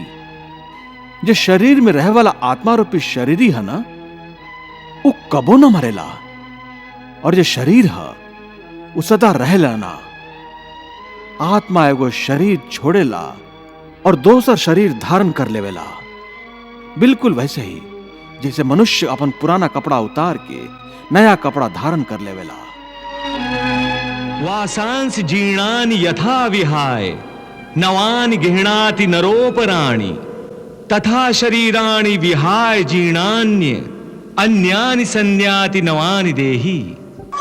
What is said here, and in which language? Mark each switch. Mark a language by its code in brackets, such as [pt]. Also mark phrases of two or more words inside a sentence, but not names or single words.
[bho] जे शरीर में रहे वाला आत्मा रूपी शरीरी है ना, वो कबो न मरेला, और जे शरीर है वो सदा रहेला ना। आत्मा एगो शरीर छोड़ेला और दूसर शरीर धारण कर लेवेला। बिल्कुल वैसे ही जैसे मनुष्य अपन पुराना कपड़ा उतार के नया कपड़ा धारण कर लेवेला। [sa] वासांस जीर्णानि यथा विहाय नवानि गृह्णाति नरोपराणि तथा शरीराणि विहाय जीर्णान्य अन्यानि संन्याति नवानि देहि।